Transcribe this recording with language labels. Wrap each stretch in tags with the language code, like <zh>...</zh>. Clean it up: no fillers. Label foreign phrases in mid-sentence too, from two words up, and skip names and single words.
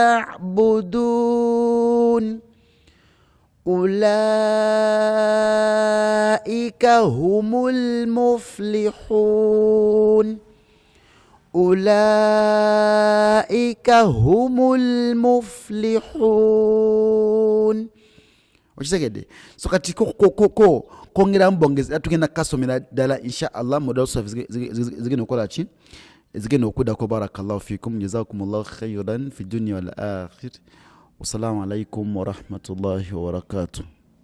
<ar>تعبدون أولئك هم المفلحون أولئك هم المفلحون okitegedde</ar> <lg>so kati kongera mbongezi atugenda kasomera ddala</lg> <ar>إن شاء الله</ar> <lg>model zigenda okukola ki zigenda okuddako</lg> <ar>بارك الله فيكم جزاكم الله خيرا في الدنيا والآخرة والسلام عليكم ورحمة الله وبركاته</ar>